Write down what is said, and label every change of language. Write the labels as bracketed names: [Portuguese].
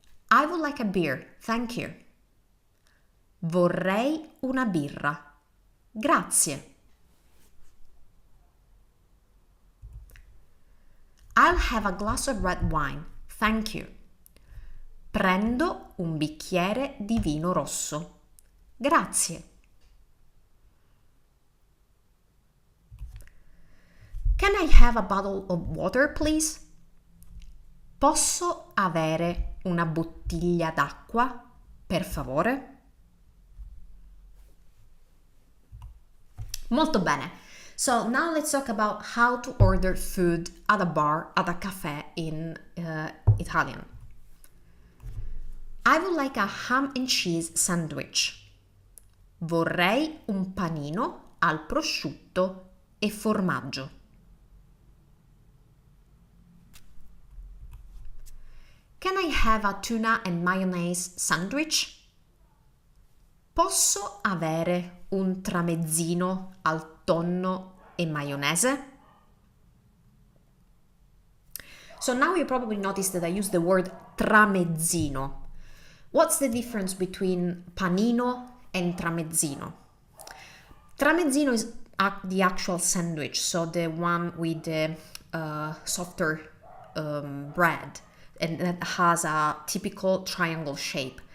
[English] I would like a beer, thank you. [Italian] Vorrei una birra. Grazie. [English] I'll have a glass of red wine, thank you. [Italian] Prendo un bicchiere di vino rosso. Grazie. [English] Can I have a bottle of water, please? [Italian] Posso avere una bottiglia d'acqua, per favore? Molto bene. [English] So now let's talk about how to order food at a bar, at a cafe in Italian. I would like a ham and cheese sandwich. [Italian] Vorrei un panino al prosciutto e formaggio. [English] Can I have a tuna and mayonnaise sandwich? [Italian] Posso avere un tramezzino al tonno e maionese? [English] So now you probably noticed that I use the word tramezzino. What's the difference between panino and tramezzino? Tramezzino is the actual sandwich, so the one with the softer bread, and that has a typical triangle shape.